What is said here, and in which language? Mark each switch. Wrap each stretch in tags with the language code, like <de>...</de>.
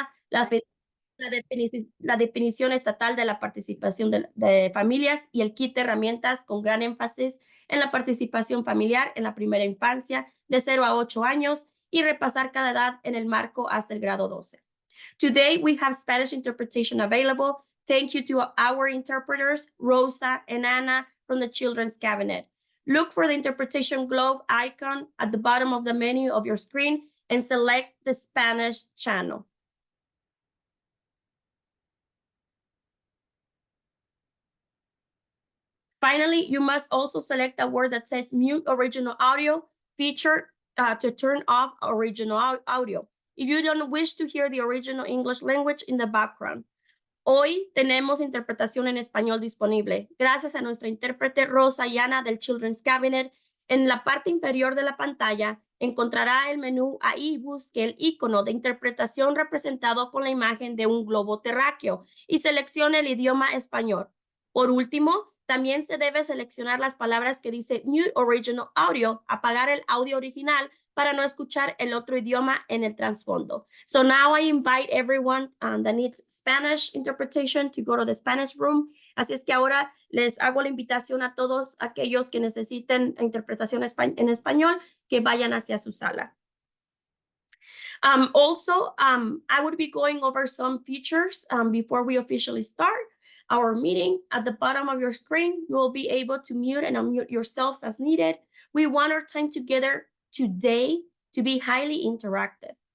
<es>la, la definición estatal de la participación de familias y el kit de herramientas con gran énfasis en la participación familiar en la primera infancia de 0 a 8 años y repasar cada edad en el marco hasta el grado 12.</es> <en>Today we have Spanish interpretation available. Thank you to our interpreters, Rosa and Anna from the Children's Cabinet. Look for the interpretation globe icon at the bottom of the menu of your screen and select the Spanish channel. Finally, you must also select a word that says mute original audio feature to turn off original audio if you don't wish to hear the original English language in the background.</en> <es>Hoy tenemos interpretación en español disponible. Gracias a nuestra intérprete Rosa y Ana del Children's Cabinet. En la parte inferior de la pantalla encontrará el menú. Ahí busque el icono de interpretación representado con la imagen de un globo terráqueo y seleccione el idioma español. Por último, también se debe seleccionar las palabras que dice Mute Original Audio, apagar el audio original para no escuchar el otro idioma en el trasfondo.</es> <en>So now I invite everyone that needs Spanish interpretation to go to the Spanish room.</en> <es>Así es que ahora les hago la invitación a todos aquellos que necesiten interpretación en español que vayan hacia su sala.</es> <en>Also, I would be going over some features before we officially start our meeting. At the bottom of your screen, you will be able to mute and unmute yourselves as needed. We want our time together today to be highly interactive.</en>